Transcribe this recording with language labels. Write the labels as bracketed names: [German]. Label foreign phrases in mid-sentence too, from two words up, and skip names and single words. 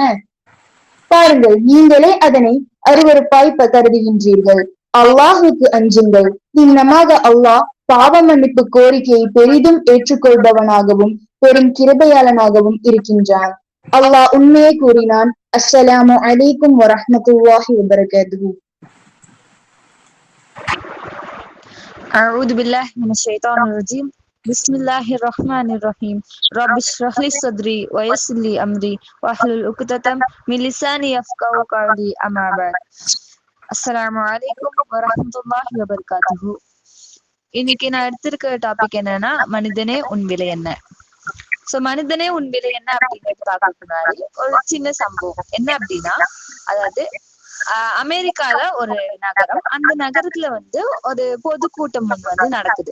[Tamil] பாருங்கள், நீங்களே அதனை அருவருப்பாய் கருதுகின்றீர்கள். அல்லாஹுக்கு அஞ்சுங்கள். இன்னமாக அல்லாஹ் பாவ மன்னிப்பு கோரிக்கையை பெரிதும் ஏற்றுக்கொள்பவனாகவும் பெரும் கிருபையாளனாகவும் இருக்கின்றான். அல்லாஹ் உண்மையை கூறினான். [Arabic] السلام عليكم ورحمة الله وبركاته. أعوذ بالله من الشيطان الرجيم. بسم الله الرحمن الرحيم. رب اشرح لي صدري ويسر لي أمري واحلل عقدة من لساني يفقهوا قولي. أما بعد. السلام عليكم ورحمة الله وبركاته. [Tamil] இன்னைக்கு நான் எடுத்திருக்க டாபிக் என்னன்னா, மனிதனே உன் விலை என்ன. மனிதனே உன் விலை என்ன அப்படிங்கிறது பார்க்கறதுக்கு முன்னாடி ஒரு சின்ன சம்பவம் என்ன அப்படின்னா, அதாவது அமெரிக்கால ஒரு நகரம், அந்த நகரத்துல ஒரு பொதுக்கூட்டம் நடக்குது.